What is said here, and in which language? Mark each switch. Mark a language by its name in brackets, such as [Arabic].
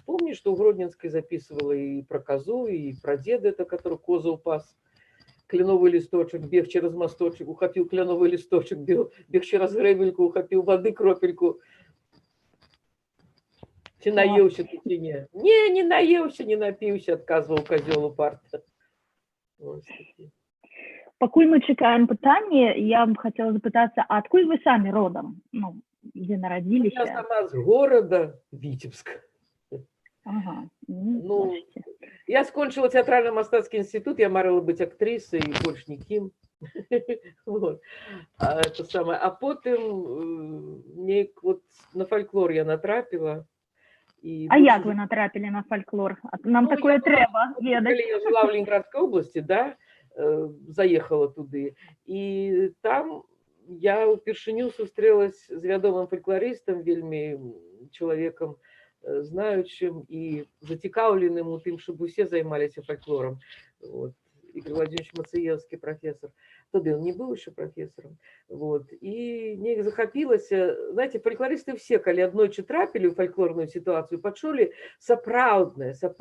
[Russian] Помнишь, что у Гродненской записывала и про козу, и про деда, это который козу упас, кленовый листочек, бег через мосточек, ухапил кленовый листочек, бег через гребельку, ухапил воды кропельку. [Belarusian] Чи наеўся ты, ці не? Не наеўся, не напіўся, адказваў козёл упарта. Пакуль мы чакаем пытанне, я б хотела запытацца, а адкуль вы самі родам? Ну, дзе нарадзіліся? [Russian] Я сама з горада Витебска. Ага. [Belarusian] Ну, я скончила театрально-мастацкі институт, я марыла быць актрысай і больш нікім. Вот. [Russian] Это самое. [Belarusian] А потым вот на фольклор я натрапила. А як вы натрапілі на фольклор? Нам такое трэба ведаць. [Russian] Я жила в Ленинградской области, да, заехала туды. [Belarusian] И там я упершыню сустрэлась з вядомым фольклорыстам, вельмі чалавекам знаючым і зацікаўленым у тым, щоб усе займаліся фольклором. Вот. [Russian] Игорь Владимирович Мацыевский, профессор. Тогда он не был еще профессором. Вот. И неяк захапилась. [Belarusian] Знаете, фольклористы все, калі аднойчы трапілі ў фольклорную ситуацию, пачулі сапраўднае.